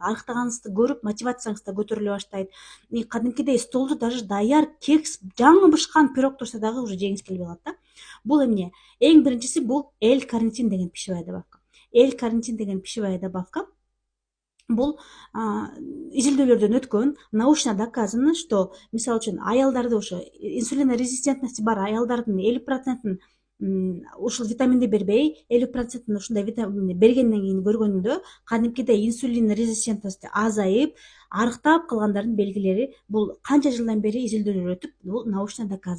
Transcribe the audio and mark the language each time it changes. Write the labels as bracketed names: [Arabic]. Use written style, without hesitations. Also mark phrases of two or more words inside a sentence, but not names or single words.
[Kyrgyz] Арыктаганыңызды көрүп, мотивацияңыз да көтөрүлө баштайт. И кадимкидей столдо даже даяр кекс, жаңы бышкан пирог турса дагы уже жегиңиз келбей калат да. Бул эмне? Эң биринчиси бул L-карнитин деген [Russian] пищевая добавка. [Kyrgyz] L-карнитин деген [Russian] пищевая добавка [Kyrgyz] бул изилдөөлөрдөн өткөн, [Russian] научно доказано, что [Kyrgyz] мисалы үчүн аялдарды ошо инсулинорезистентности бар аялдардын 50%-ын ушул витаминди бербей, 50%-ын ушундай витаминди бергенден кийин көргөндө кадимкидей инсулин резистентности азайып, арыктап калгандардын белгилери бул канча жылдан бери изилдөөлөр өтүп, бул [Russian] научно доказано.